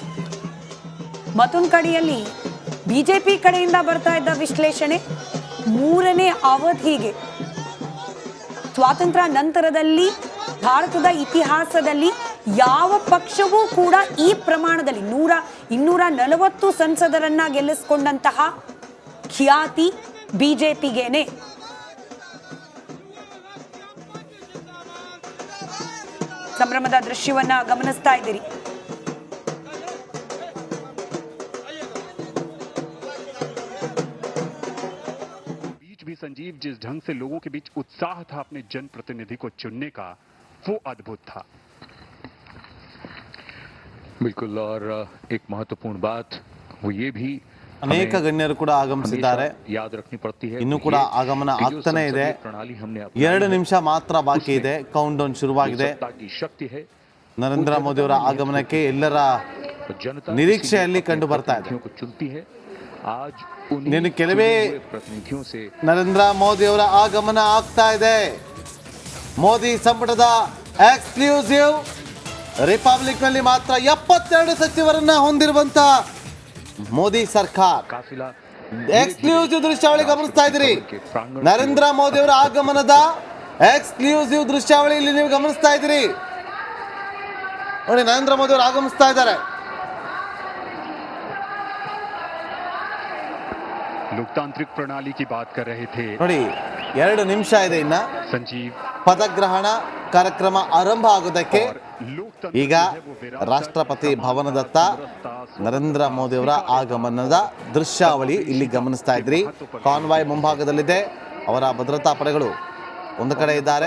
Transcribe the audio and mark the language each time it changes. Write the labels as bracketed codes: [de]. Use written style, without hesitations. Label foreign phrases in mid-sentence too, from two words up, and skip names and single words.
[kn] ಮತ್ತೊಂದು ಕಡೆಯಲ್ಲಿ ಬಿಜೆಪಿ ಕಡೆಯಿಂದ ಬರ್ತಾ ಇದ್ದ ವಿಶ್ಲೇಷಣೆ 3ನೇ ಅವಧಿಗೆ ಸ್ವಾತಂತ್ರ್ಯ ನಂತರದಲ್ಲಿ ಭಾರತದ ಇತಿಹಾಸದಲ್ಲಿ ಯಾವ ಪಕ್ಷವೂ ಕೂಡ ಈ ಪ್ರಮಾಣದಲ್ಲಿ 240 ಸಂಸದರನ್ನ ಗೆಲ್ಲಿಸಿಕೊಂಡಂತಹ ಖ್ಯಾತಿ ಬಿಜೆಪಿಗೇನೆ. ಸಂಭ್ರಮದ ದೃಶ್ಯವನ್ನ ಗಮನಿಸ್ತಾ ಇದ್ದೀರಿ. [hi] संजीव जिस ढंग से लोगों के बीच उत्साह था अपने जनप्रतिनिधि को चुनने का, वो अद्भुत था बिल्कुल. और एक महत्वपूर्ण बात वो ये भी [kn] ಅನೇಕ ಗಣ್ಯರು ಕೂಡ ಆಗಮಿಸಿದ್ದಾರೆ. [hi] याद रखनी पड़ती है. [kn] ಇನ್ನು ಕೂಡ ಆಗಮನ ಆಗ್ತಾನೆ ಇದೆ. 2 ನಿಮಿಷ ಮಾತ್ರ ಬಾಕಿ ಇದೆ. [en] count down [kn] ಶುರುವಾಗಿದೆ. ನರೇಂದ್ರ ಮೋದಿ ಅವರ ಆಗಮನಕ್ಕೆ ಎಲ್ಲರ ನಿರೀಕ್ಷೆಯಲ್ಲಿ ಕಂಡು ಬರ್ತಾ ಇದೆ. ಇನ್ನು ಕೆಲವೇ ನರೇಂದ್ರ ಮೋದಿ ಅವರ ಆಗಮನ ಆಗ್ತಾ ಇದೆ. ಮೋದಿ ಸಂಪುಟದ ಎಕ್ಸ್ಕ್ಲೂಸಿವ್ ರಿಪಬ್ಲಿಕ್ ನಲ್ಲಿ ಮಾತ್ರ 72 ಸಚಿವರನ್ನ ಹೊಂದಿರುವಂತ ಮೋದಿ ಸರ್ಕಾರ ಎಕ್ಸ್ಕ್ಲೂಸಿವ್ ದೃಶ್ಯಾವಳಿ ಗಮನಿಸ್ತಾ ಇದ್ದೀರಿ. ನರೇಂದ್ರ ಮೋದಿ ಅವರ ಆಗಮನದ ಎಕ್ಸ್ಕ್ಲೂಸಿವ್ ದೃಶ್ಯಾವಳಿ ಇಲ್ಲಿ ನೀವು ಗಮನಿಸ್ತಾ ಇದ್ದೀರಿ. ನೋಡಿ, ನರೇಂದ್ರ ಮೋದಿ ಅವರು ಆಗಮಿಸ್ತಾ ಇದ್ದಾರೆ. [hi] लोकतांत्रिक प्रणाली की बात कर रहे थे. [kn] ನೋಡಿ, 2 ನಿಮಿಷ ಇದೆ ಇನ್ನ संजीव ಪದಗ್ರಹಣ ಕಾರ್ಯಕ್ರಮ ಆರಂಭ ಆಗೋದಕ್ಕೆ. ಈಗ ರಾಷ್ಟ್ರಪತಿ ಭವನದತ್ತ ನರೇಂದ್ರ ಮೋದಿ ಅವರ ಆಗಮನದ ದೃಶ್ಯಾವಳಿ ಇಲ್ಲಿ ಗಮನಿಸ್ತಾ ಇದ್ರಿ. ಕಾನ್ವಾಯ್ ಮುಂಭಾಗದಲ್ಲಿದೆ. ಅವರ ಭದ್ರತಾ ಪಡೆಗಳು ಒಂದು ಕಡೆ ಇದ್ದಾರೆ.